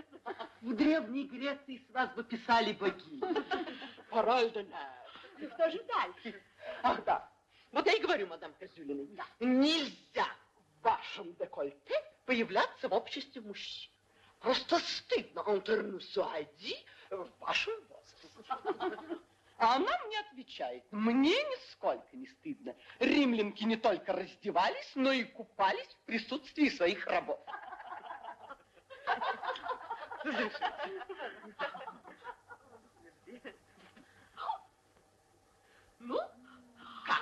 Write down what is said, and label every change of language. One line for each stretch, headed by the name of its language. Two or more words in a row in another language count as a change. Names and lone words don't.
Russian: В Древней Греции с вас бы писали богини.
French: parole d'honneur.
Russian: Что же дальше? Ах, да. Вот я и говорю, мадам Козюлиной, нельзя в вашем декольте появляться в обществе мужчин. Просто стыдно,
French: entre nous soit dit,
Russian: в вашем возрасте. А она мне отвечает, мне нисколько не стыдно. Римлянки не только раздевались, но и купались в присутствии своих рабов. Ну, как?